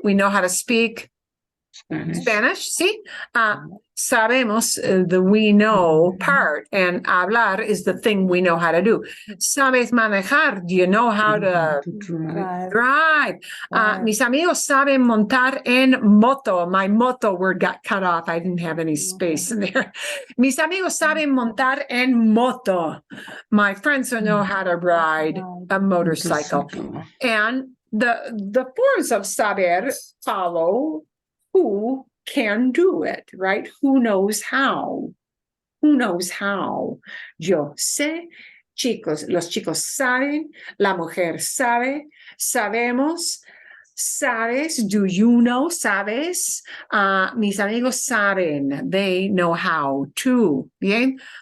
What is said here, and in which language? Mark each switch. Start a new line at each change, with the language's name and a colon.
English: We know how to speak Spanish. See? Sabemos, the we know part, and hablar is the thing we know how to do.
Spanish: Sabes manejar.
English: Do you know how to drive?
Spanish: Mis amigos saben montar en moto.
English: My moto word got cut off. I didn't have any space in there.
Spanish: Mis amigos saben montar en moto.
English: My friends know how to ride a motorcycle. And the forms of saber follow who can do it, right? Who knows how? Who knows how?
Spanish: Yo sé, chicos, los chicos saben, la mujer sabe, sabemos, sabes,
English: do you know,
Spanish: sabes, mis amigos saben,
English: they know how to,
Spanish: bien?